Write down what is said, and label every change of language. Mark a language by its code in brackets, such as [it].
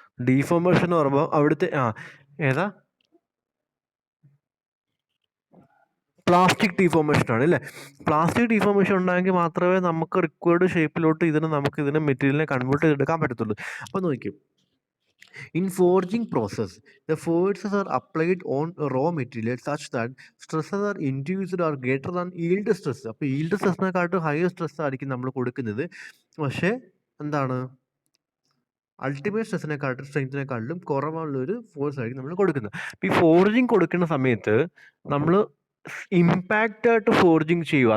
[ml] Deformation എന്ന് പറയുമ്പോൾ അവിടുത്തെ ഏതാ, പ്ലാസ്റ്റിക് ഡീഫോർമേഷൻ ആണ് അല്ലേ. പ്ലാസ്റ്റിക് ഡീഫോർമേഷൻ ഉണ്ടായെങ്കിൽ മാത്രമേ നമുക്ക് റിക്വയർഡ് ഷേപ്പിലോട്ട് ഇതിനെ മെറ്റീരിയലിനെ കൺവേർട്ട് ചെയ്തെടുക്കാൻ പറ്റത്തുള്ളൂ. അപ്പോൾ നോക്കിയും, [en] in forging process, the forces are applied on raw material such that stresses are induced or greater than yield stress. [ml] അപ്പോൾ yield സ്ട്രെസ്സിനെക്കാട്ടും ഹയർ സ്ട്രെസ് ആയിരിക്കും നമ്മൾ കൊടുക്കുന്നത്. പക്ഷേ എന്താണ്, അൾട്ടിമേറ്റ് സ്ട്രെങ്ത്തിനെക്കാട്ടിലും കുറവുള്ളൊരു ഫോഴ്സ് ആയിരിക്കും നമ്മൾ കൊടുക്കുന്നത്. അപ്പോൾ ഈ ഫോർജിങ് കൊടുക്കുന്ന സമയത്ത് നമ്മൾ ഇമ്പാക്റ്റ് ആയിട്ട് ഫോർജിങ് ചെയ്യുക.